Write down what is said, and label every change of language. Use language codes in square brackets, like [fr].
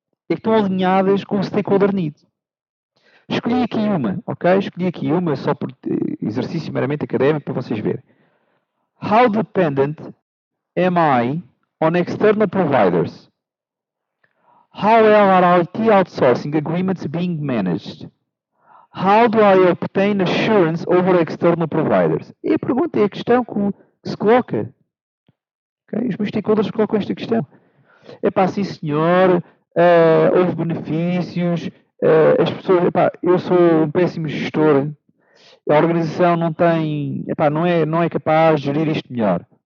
[pt] É que estão alinhadas com o Stakeholder Needs. Escolhi aqui uma, ok? Escolhi aqui uma só por exercício meramente académico para vocês verem. [en] How dependent am I on external providers? How well are IT outsourcing agreements being managed? How do I obtain assurance over external providers? [pt] E a pergunta é a questão que se coloca. Okay? Os meus stakeholders colocam esta questão. Epá, sim senhor, houve benefícios, as pessoas, epá, eu sou um péssimo gestor, a organização não tem, epá, não é capaz de gerir isto melhor.